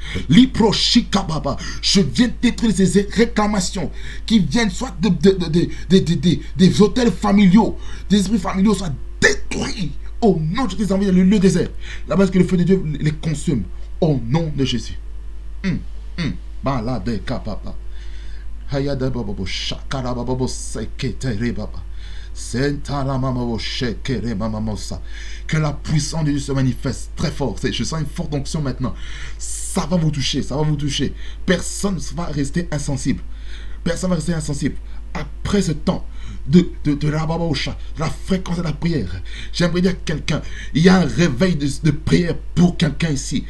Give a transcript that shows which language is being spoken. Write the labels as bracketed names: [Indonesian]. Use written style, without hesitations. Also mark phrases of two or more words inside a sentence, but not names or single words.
[French] Je viens détruire ces réclamations qui viennent soit des hôtels familiaux. Des esprits familiaux soient détruits au nom de Jésus. Envoyés dans le lieu désert. Là-bas, que le feu de Dieu les consume. Au nom de Jésus. Balade kapapa. Hayada babo shakara babo seketere baba. Que la puissance de Dieu se manifeste très fort. Je sens une forte onction maintenant. Ça va vous toucher, ça va vous toucher. Personne ne va rester insensible. Personne ne va rester insensible. Après ce temps de la fréquence de la prière, j'aimerais dire à quelqu'un, il y a un réveil de prière pour quelqu'un ici.